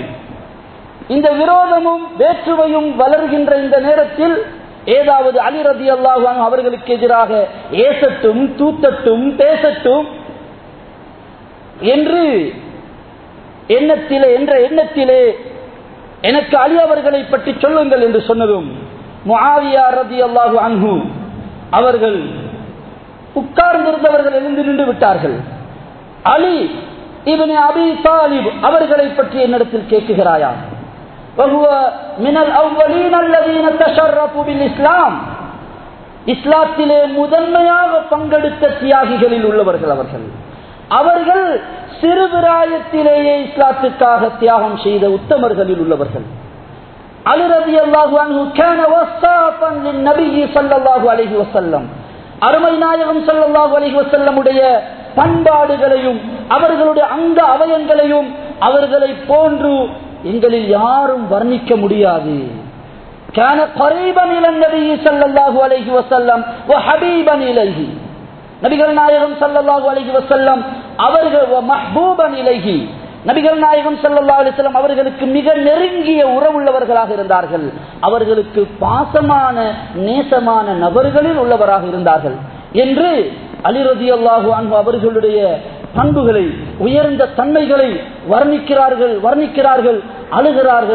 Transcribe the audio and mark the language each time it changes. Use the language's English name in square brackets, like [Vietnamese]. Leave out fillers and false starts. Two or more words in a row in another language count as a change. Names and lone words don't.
[Tamil] இந்த விரோதமும் வேற்றுமையும் வளர்கின்ற இந்த நேரத்தில் ஏதாவது அலி [Arabic] رضي الله عنه [Tamil] அவர்களுக்கு எதிராக ஏசட்டும், தூத்தட்டும், பேசட்டும் என்று எண்ணத்திலே எனக்கு அலி அவர்களை பற்றி சொல்லுங்கள் என்று சொன்னதும் முஆவியா [Arabic] رضي الله عنه [Tamil] அவர்கள் உட்கார்ந்திருந்தவர்கள் எழுந்து நின்று விட்டார்கள். அலி இப்னு அபி தாலிப் அவர்களை பற்றி என்னிடத்தில் கேட்கிறாயா? [Arabic] وهو من الاولين الذين تشرفوا بالاسلام [Tamil] இஸ்லாத்திலே முதன்மையாக பங்கெடுத்த தியாகிகளில் உள்ளவர்கள் அவர்கள் சிறுபிராயத்திலேயே இஸ்லாத்துக்காக தியாகம் செய்த உத்தமர்களில் உள்ளவர்கள். அலி [Arabic] رضي الله عنه كان وصافا للنبي صلى الله عليه وسلم [Tamil] அருமை நாயகம் [Arabic] صلى الله عليه وسلم [Tamil] உடைய பண்பாடுகளையும் அவர்களுடைய அங்க அவயங்களையும் அவர்களை போன்று எங்களில் யாரும் வர்ணிக்க முடியாது. [Arabic] كان قريبا الى النبي صلى الله عليه وسلم وحبيبا اليه [Tamil] நபிகள் நாயகம் [Arabic] صلى الله عليه وسلم [Tamil] அவர்கள் [Arabic] محبوبا إليه [Tamil] நபிகள் நாயகம் [Arabic] صلى الله عليه وسلم [Tamil] அவர்களுக்கு மிக நெருங்கிய உறவுள்ளவர்களாக இருந்தார்கள். அவர்களுக்கு பாசமான நேசமான நபர்களில் உள்ளவராக இருந்தார்கள் என்று அலி [Arabic] رضي الله عنه [Tamil] அவர்களுடைய பண்புகளை, உயர்ந்த தன்மைகளை வர்ணிக்கிறார்கள், அழுகிறார்கள்.